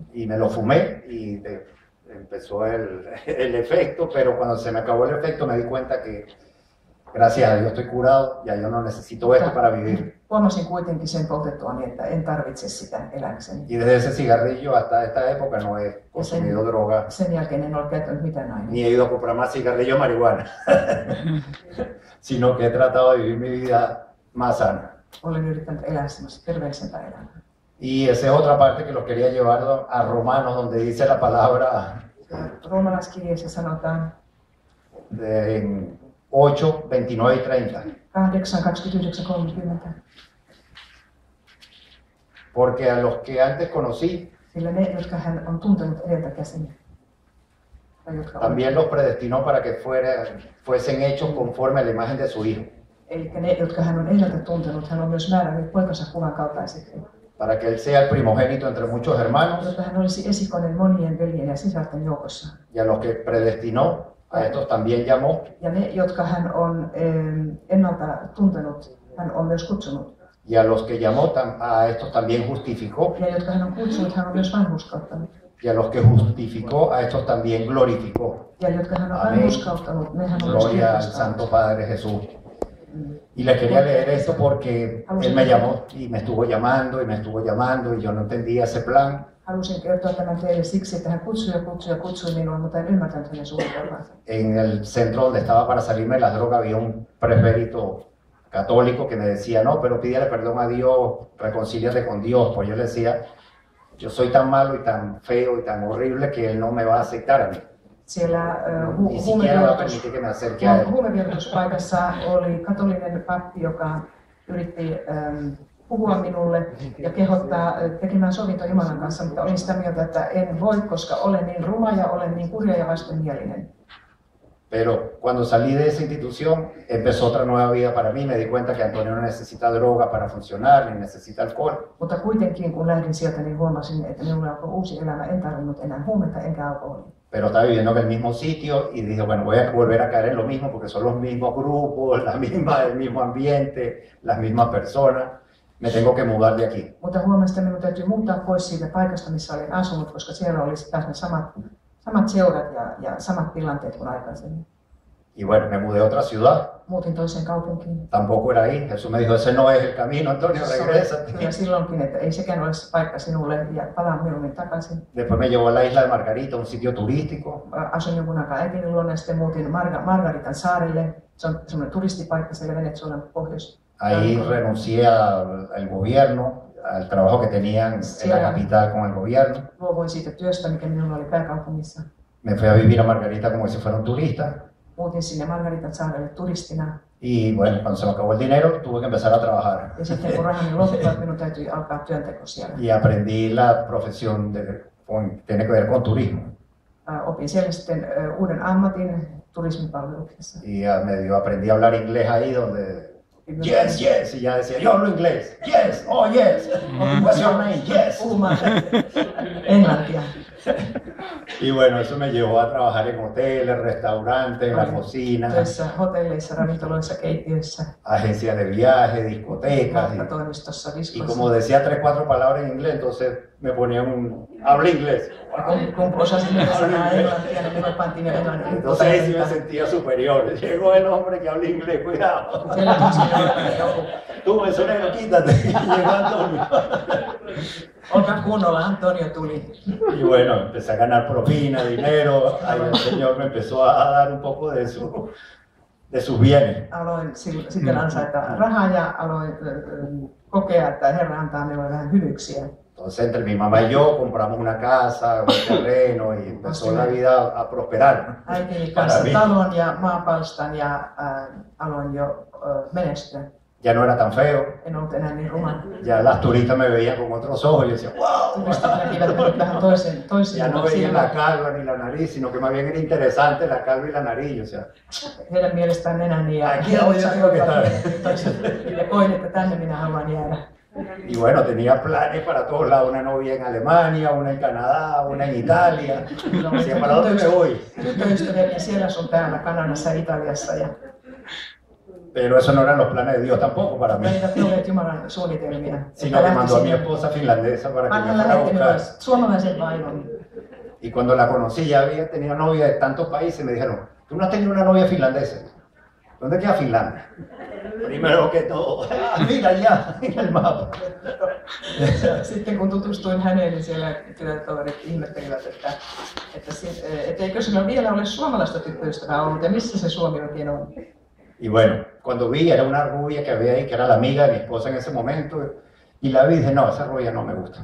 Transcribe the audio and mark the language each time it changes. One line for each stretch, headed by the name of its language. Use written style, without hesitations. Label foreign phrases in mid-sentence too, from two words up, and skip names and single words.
Spanish: Y me lo fumé y empezó el efecto, pero cuando se me acabó el efecto me di cuenta que gracias a Dios estoy curado, ya yo no necesito esto para vivir.
Finnish: Huomasin kuitenkin sen poltettuani, että en tarvitse sitä eläkseni.
Spanish: Y desde ese cigarrillo hasta esta época no he consumido droga.
Finnish: Sen jälkeen en ole käyttänyt mitään aineita.
Spanish: Ni he ido a comprar más cigarrillo de marihuana, sino que he tratado de vivir mi vida más sana.
Finnish: Olen yrittänyt elää semmoista terveellisempää elämää.
Spanish: Y esa es otra parte que los quería llevar a Romanos, donde dice la palabra
Finnish: Roomalaiskirjeessä sanotaan
Spanish: en 8, 29 y 30. 8, 29, 30. Porque a los que antes conocí,
Finnish: sillä ne, jotka hän on tuntenut edeltä käsin,
Spanish: también los predestinó para que fuesen hechos conforme a la imagen de su Hijo.
Finnish: Eli ne, jotka hän on edeltä tuntenut, hän on myös määrännyt poikansa kuvan kaltaiseksi.
Spanish: Para que él sea el primogénito entre muchos hermanos.
Finnish: Jotta hän olisi esikoinen monien veljen ja sisarten joukossa.
Spanish: Y a los que predestinó, a estos también llamó.
Finnish: Ja ne, jotka hän on ennalta tuntenut, hän on myös kutsunut.
Spanish: Y a los que llamó, a estos también justificó.
Finnish: Ja jotka hän on kutsunut, hän on myös vanhurskauttanut.
Spanish: Y a los que justificó, a estos también glorificó.
Finnish: Ja jotka hän on vanhurskauttanut, ne hän on myös
Spanish: Gloria al Santo Padre Jesús. Y les quería leer esto porque él me llamó y me estuvo llamando y me estuvo llamando y yo no entendía ese plan.
Finnish: Halusin kertoa tämän teille siksi, että hän kutsui minua, mutta en ymmärtänyt hänen suunnitelmansa.
Spanish: En el centro donde estaba para salirme de la droga había un presbítero católico que me decía, no, pero pídele perdón a Dios, reconcíliate con Dios. Pues yo le decía, yo soy tan malo y tan feo y tan horrible que él no me va a aceptar a mí.
Finnish: Siellä huumevierotuspaikassa oli katolinen pappi, joka yritti puhua minulle ja kehottaa tekemään sovinto Jumalan kanssa, mutta olin sitä mieltä, että en voi, koska olen niin ruma ja olen niin kurja ja vastenmielinen.
Spanish: Pero cuando salí de esa institución empezó otra nueva vida para mí. Me di cuenta que Antonio no necesita droga para funcionar, ni necesita alcohol.
Finnish: Mutta kuitenkin kun lähdin sieltä, niin huomasin, että minulla alkoi uusi elämä. En tarvinnut enää huumetta enkä alkoholia.
Spanish: Pero estaba viviendo en el mismo sitio y dije, bueno, voy a volver a caer en lo mismo porque son los mismos grupos, el mismo ambiente, las mismas personas. Me tengo que mudar de aquí.
Finnish: Mutta huomasin, että minun täytyy muuttaa pois siitä paikasta, missä olin asunut, koska siellä olisi taas ne samat seurat ja samat tilanteet kuin aikaisemmin.
Spanish: Y bueno, me mudé a otra ciudad.
Finnish: Muutin toiseen kaupunkiin.
Spanish: Tampoco era ahí. Jesús me dijo, ese no es el camino, Antonio, regrésate.
Finnish: Kyllä silloinkin, että ei sekään ole se paikka sinulle ja palaan mieluummin takaisin.
Spanish: Después me llevó a la isla de Margarita, un sitio turístico.
Finnish: Asuin jonkun aikaa äitini luona ja sitten muutin Margaritan saarelle. Se on semmoinen turistipaikka siellä Venezuelan pohjois.
Spanish: Ahí renuncié al gobierno, al trabajo que tenían en la capital con el gobierno.
Finnish: Luovuin siitä työstä, mikä minulla oli pääkaupungissa.
Spanish: Me fui a vivir a Margarita como si fuera un turista.
Finnish: Muutin sinne Margaritan saarelle turistina.
Spanish: Y bueno, cuando se me acabó el dinero, tuve que empezar a trabajar.
Finnish: Ja sitten kun rahani loppui, minun täytyi alkaa työnteko siellä.
Spanish: Y aprendí la profesión tiene que ver con turismo.
Finnish: Opin siellä sitten uuden ammatin turismipalveluksessa.
Spanish: Y medio aprendí a hablar inglés ahí donde
English: yes, yes,
Spanish: y ya decía, yo hablo inglés,
English: yes, oh yes, what's your name, yes.
Finnish: Englantia.
Spanish: Y bueno, eso me llevó a trabajar en hoteles, restaurantes, en la cocina,
Finnish: hotelleissa, ravintoloissa, keittiöissä,
Spanish: agencias de viaje, discotecas. Y como decía 3, 4 palabras en inglés, entonces me ponían habla inglés. Entonces ahí sí me sentía superior. Llegó el hombre que habla inglés, cuidado. Tú, mesonero, quítate. Llegó Antonio.
Finnish: Olkaa kunnolla, Antonio tuli.
Spanish: Y bueno, empecé a ganar propina, dinero. Ahí el Señor me empezó a dar un poco de sus bienes.
Finnish: Aloin sitten ansaita rahaa ja aloin kokea, että Herra antaa minulle vähän hyvyyksiä.
Spanish: Entonces, entre mi mamá y yo compramos una casa, un terreno y empezó la vida a prosperar.
Finnish: Äitini kanssa talon ja maapalstan ja aloin jo menestyä.
Spanish: Ya no era tan feo.
Finnish: En ollut enää niin ruma.
Spanish: Ya las turistas me veían con otros ojos y yo decía, wow.
Finnish: Turistit näkivät minut vähän toisin.
Spanish: Ya no veían la calva ni la nariz, sino que más bien era interesante la calva y la nariz. O sea,
Finnish: heidän mielestään nenäni ja ja koin, että tänne minä haluan jäädä.
Spanish: Y bueno, tenía planes para todos lados, una novia en Alemania, una en Canadá, una en Italia. Decía, ¿para dónde me voy?
Finnish: Tyttöystäviä siellä sun täällä, Kanadassa ja Italiassa.
Spanish: Pero eso no eran los planes de Dios tampoco para mí.
Finnish: Eivät olleet Jumalan suunnitelmia.
Spanish: Sino que mandó a mi esposa finlandesa para que me fuera a buscar.
Finnish: Suomalaisen vaimon.
Spanish: Y cuando la conocí ya había tenido novia de tantos países, me dijeron, tú no has tenido una novia finlandesa. ¿Dónde queda Finlandia? Primero que todo, mira allá en el mapa.
Finnish: Sitten kun tutustuin häneen, niin siellä työtoverit ihmettelivät, että eikö sillä vielä ole suomalaista tyttöystävää ollut ja missä se Suomi oikein on.
Spanish: Y bueno, cuando vi, era una rubia que había ahí, que era la amiga de mi esposa en ese momento, y la vi y dije, no, esa rubia no me gusta.